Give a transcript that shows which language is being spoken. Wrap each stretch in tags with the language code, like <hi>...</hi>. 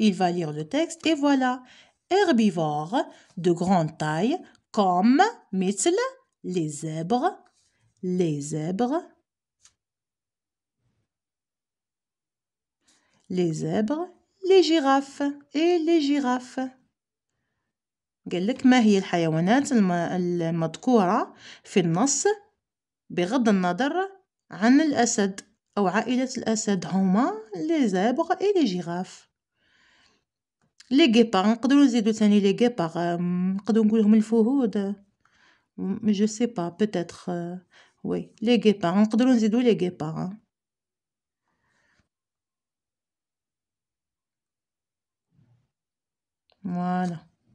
<fr>Il va lire le texte et voilà. Herbivores de grande taille comme مثل les zèbres, les zèbres, les zèbres, les girafes et les girafes.</fr> <ar>قال لك ما هي الحيوانات المذكورة في النص بغض النظر عن الأسد أو عائلة الأسد هما</ar> <fr>les zèbres et les girafes. les guépards</fr> <ar>نقدروا نزيدو تاني</ar> <fr>les guépards</fr> <ar>نقدروا نقولهم الفهود</ar> <fr>je sais pas peut-être oui les guépards</fr> <ar>نقدروا نزيدو</ar> <fr>les guépards voilà.</fr>